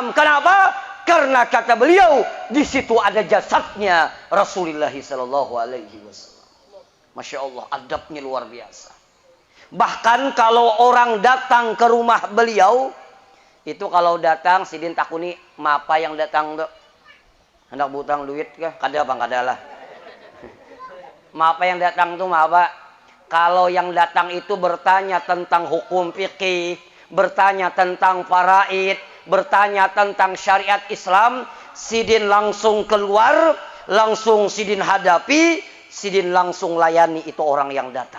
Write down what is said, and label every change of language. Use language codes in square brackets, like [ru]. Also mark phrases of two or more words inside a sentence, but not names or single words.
[id] Kenapa? Karena kata beliau, di situ ada jasadnya Rasulullah [ar] صلى الله عليه وسلم. ما شاء الله, [id] adabnya luar biasa. Bahkan kalau orang datang ke rumah beliau, itu kalau datang, [bjn] Sidin takuni, [id] apa yang datang tuh? [bjn] Hendak butang duit kah? Kada bang, kada lah. Apa yang datang tuh apa? [id] Kalau yang datang itu bertanya tentang hukum fikih, bertanya tentang faraid, bertanya tentang syariat Islam, Sidin langsung keluar, langsung Sidin hadapi, Sidin langsung layani itu orang yang datang.